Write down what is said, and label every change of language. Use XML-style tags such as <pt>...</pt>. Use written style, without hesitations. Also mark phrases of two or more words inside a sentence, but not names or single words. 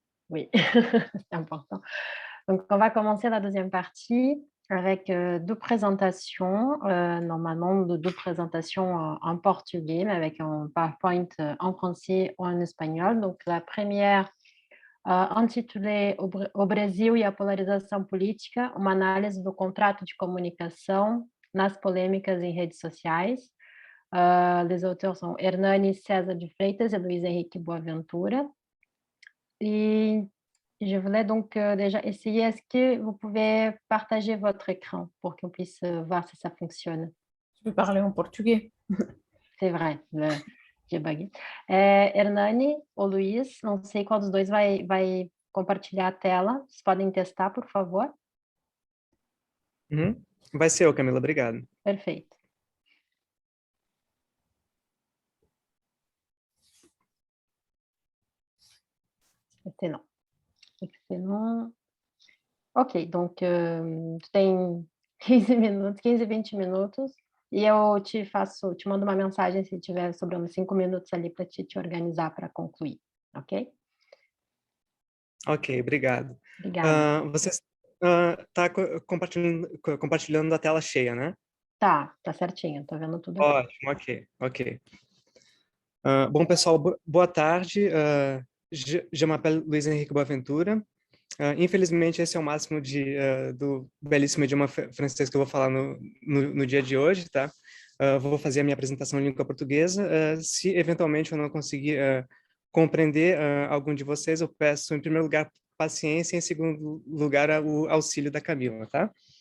<fr>Oui, c'est important. Donc, on va commencer la deuxième partie avec, 2 présentations, normalement de 2 présentations en portugais, mais avec un PowerPoint, en français ou en espagnol. Donc la première intitulée</fr> <pt>"O Brasil e a polarização política, uma análise do contrato de comunicação nas polêmicas em redes sociais".</pt> <fr>Les auteurs sont Hernani César de Freitas et Luiz Henrique Boaventura. Et je voulais donc, déjà essayer, est-ce que vous pouvez partager votre écran pour qu'on puisse, voir si ça fonctionne? Je peux parler en portugais. C'est vrai, j'ai bugué.</fr> <pt>Hernani ou Luiz, não sei qual dos dois vai compartilhar a tela. Vocês podem testar, por favor? Uhum. Vai ser eu, Camila, obrigado. Perfeito.</pt> <fr>Excellent, excellent.</fr> <pt>Ok, donc, tu tem 15 minutos, 15, 20 minutos, e eu te mando uma mensagem se tiver sobrando 5 minutos ali para te organizar para concluir, ok? Ok, obrigado. Obrigada. Você está compartilhando a tela cheia, né? Tá certinho, tô vendo tudo aqui. Ótimo, ok. Bom, pessoal, boa tarde.</pt> <fr>Je m'appelle Luiz Henrique Boaventura.</fr> <pt>Infelizmente, esse é o máximo do belíssimo idioma francês que eu vou falar no dia de hoje, tá? Vou fazer a minha apresentação em língua portuguesa. Se eventualmente eu não conseguir compreender algum de vocês, eu peço, em primeiro lugar, paciência, e em segundo lugar, o auxílio da Camila, tá?</pt>